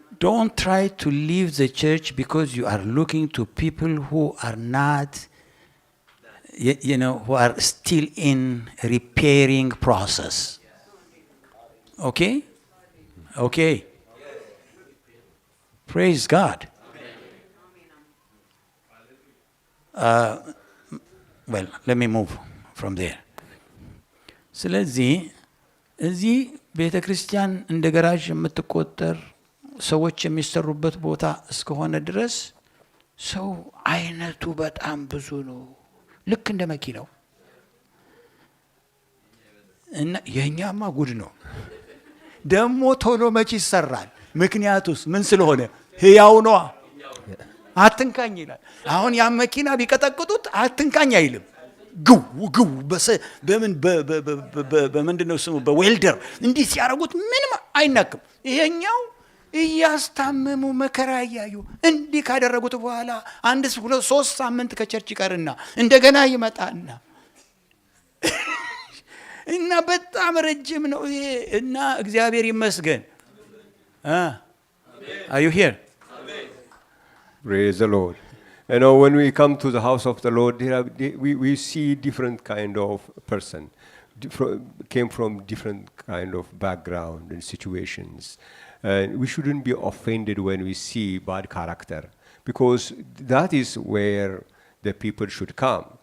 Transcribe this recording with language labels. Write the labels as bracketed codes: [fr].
[en] Don't try to leave the church because you are looking to people who are not, who are still in repairing process. Okay? Okay. Praise God. Well, let me move from there. [am] ስለዚህ እዚህ ቤተ ክርስቲያን እንደ ገራዥ የምትቆጠር ሰዎች የሚሰሩበት ቦታ እስከሆነ ድረስ ሰው አይነቱ በጣም ብዙ ነው። ልክ እንደ መኪናው እና የኛማ ጉድ ነው። ደሞ ቶሎ መች ይሰራል? ምክንያቱስ ምን ስለሆነ? ሕያው ነዋ። አትንካኝ ይላል። አሁን ያ መኪና ቢቀጠቅጡት አትንካኝ አይልም። ግው ግው በምን በምንድን ነው ስሙ በዌልደር እንዲህ ሲያደርጉት ምንም አይናክም። ይሄኛው እያስታመሙ መከራ እያዩ እንዲህ ካደረጉት በኋላ 1-2-3 ሳምንት ከቸርች ይቀርና እንደገና ይመጣና እና በጣም ረጅም ነው ይሄ እና እግዚአብሔር ይመስገን። [en] Are you here? Praise the Lord. You know, when we come to the house of the Lord, we see different kind of person, came from different kind of background and situations. And we shouldn't be offended when we see bad character, because that is where the people should come.